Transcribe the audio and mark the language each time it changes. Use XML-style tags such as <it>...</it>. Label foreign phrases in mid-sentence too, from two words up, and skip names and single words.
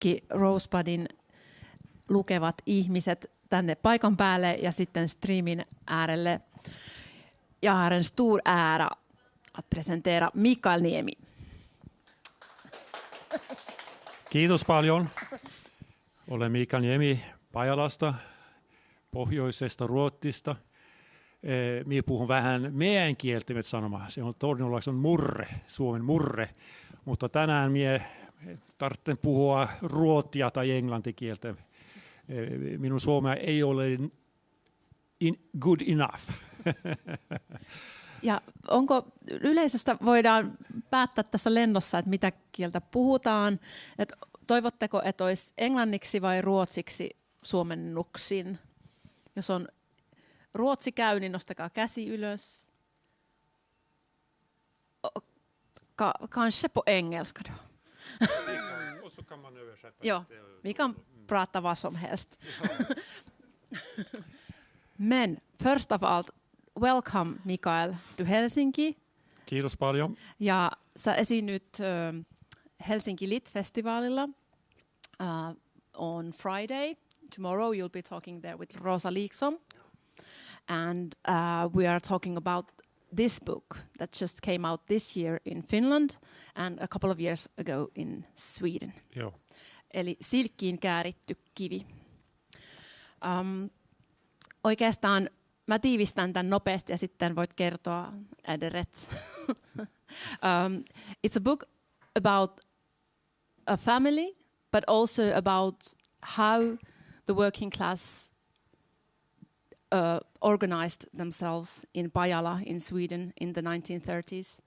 <fi>kaikki Rosebudin lukevat ihmiset tänne paikan päälle ja sitten streamin äärelle.</fi> <sv>Jag har en stor ära att presentera Mikael Niemi.</sv> <fi>Kiitos paljon. Olen Mikael Niemi Pajalasta, pohjoisesta Ruotsista. Minä puhun vähän meidän kieltä sanomaan. Se on torniolaisen murre, Suomen murre. Mutta tänään minä tarvitsen puhua ruotsia tai englantikieltä. Minun suomea ei ole</fi> <en>good enough.</en> <fi>Ja onko yleisöstä voidaan päättää tässä lennossa, että mitä kieltä puhutaan? Et toivotteko, että olisi englanniksi vai ruotsiksi suomennuksin? Jos on ruotsi käy, niin nostakaa käsi ylös.</fi> <sv>Kanske på engelska då. Jo, vi kan prata vad som helst. Men först av allt,</sv> <en>welcome Mikael to Helsinki.</en> <fi>Kiitos paljon. Ja sä esiinnyt Helsinki Lit-festivaalilla</fi> <en>on Friday. Tomorrow you'll be talking there with Rosa Liksom. And we are talking about this book that just came out this year in Finland and a couple of years ago in Sweden.</en> <fi>Joo. Eli Silkkiin kääritty kivi. Oikeastaan mä tiivistän tämän nopeasti ja sitten voit kertoa äderet.</fi> <en>It's a book about a family, but also about how the working class organized themselves in Pajala in Sweden in the 1930s.</en>